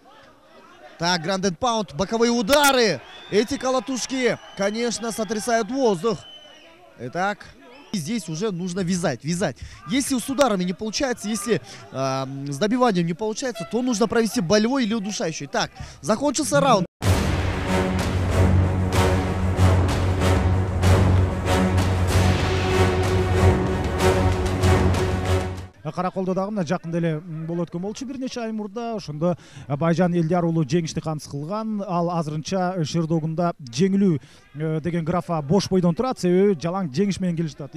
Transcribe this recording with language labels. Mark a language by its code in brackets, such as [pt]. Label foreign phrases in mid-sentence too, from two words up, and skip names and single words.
[ru] Так, [en] ground and pound, [ru] боковые удары. Эти колотушки, конечно, сотрясают воздух. Итак, здесь уже нужно вязать. Если с ударами не получается, если с добиванием не получается, то нужно провести болевой или удушающий. Так, закончился раунд. [ky] Караколдодагы мына жакында эле болуп өткөн болчу бир нече ай мурда. Ошондо Байжан Эльдияр уулу жеңишти камсыз кылган. Ал азырынча Шердогунда жеңилүү деген графа бош бойдон турат, себеби жалаң жеңиш менен келип жатат.